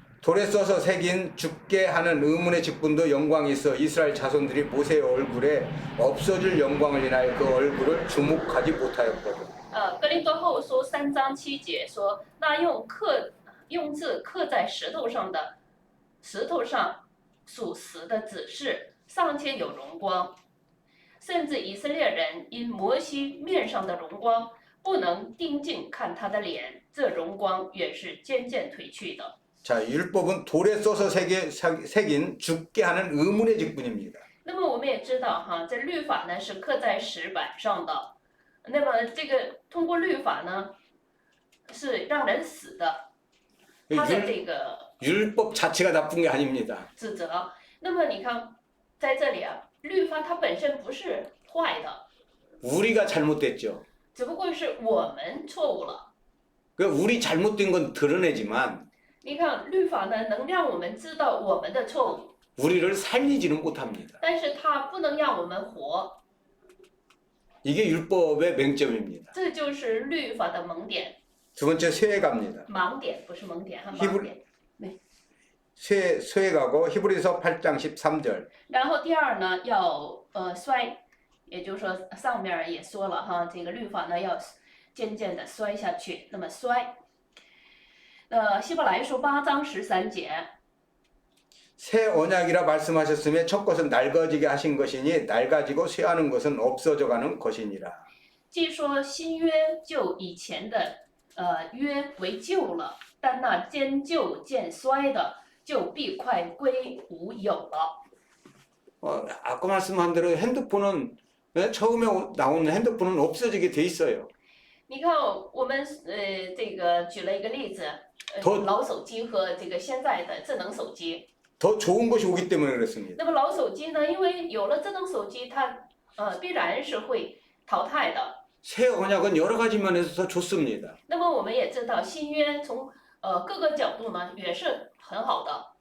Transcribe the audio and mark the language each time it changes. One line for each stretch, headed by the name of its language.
Korean: 돌에 써서 새긴 죽게 하는 의문의 직분도 영광이 있어 이스라엘 자손들이 모세의 얼굴에 없어질 영광을 인하여 그 얼굴을 주목하지 못하였거든.
Chinese: 哥林多后书3章7节说，那用字刻在石头上的，石头上属实的指示尚且有荣光，甚至以色列人因摩西面上的荣光，不能定睛看他的脸，这荣光也是渐渐褪去的。
Korean: 자, 율법은 돌에 써서 새긴 죽게 하는 의문의 직분입니다.
Chinese: 那么我们也知道哈，这律法呢是刻在石板上的，那么这个通过律法呢是让人死的，他的这个
Korean: 율법 자체가 나쁜 게 아닙니다.
Chinese: 指责。那么你看，在这里啊，律法它本身不是坏的，
Korean: 우리가 잘못됐죠.
Chinese: 只不过是我们错误了。
Korean: 그 우리 잘못된 건 드러내지만
Chinese: 你看，律法呢能让我们知道我们的错误，
Korean: 우리를 살리지는 못합니다.
Chinese: 但是它不能让我们活，
Korean: 이게 율법의 맹점입니다.
Chinese: 这就是律法的盲点。
Korean: 두 번째 쇠에 갑니다.
Chinese: 盲点不是蒙点哈，
Korean: 히브리-
Chinese: 盲点。
Korean: 쇠에 가고 히브리서 8장 13절
Chinese: 然后第二呢，要衰，也就是说上面也说了哈，这个律法呢要渐渐的衰下去。那么衰，希伯来书8章13节，
Korean: 새 언약이라 말씀하셨으며 첫 것은 낡아지게 하신 것이니 낡아지고 쇠하는 것은 없어져 가는 것이니라.
Chinese: 既说新约就以前的约为旧了，但那渐旧渐衰的，就必快归无有了。
Korean: 아까 말씀한 대로 핸드폰은 처음에 나오는 핸드폰은 없어지게 돼 있어요.
Chinese: 你看，我们这个举了一个例子，老手机和这个现在的智能手机。
Korean: 더 좋은 것이 오기 때문에 그렇습니다.
Chinese: 那么老手机呢，因为有了智能手机，它必然是会淘汰的。
Korean: 새 언약은 여러 가지 면에서 더 좋습니다.
Chinese: 那么我们也知道，新约从各个角度呢也是很好的，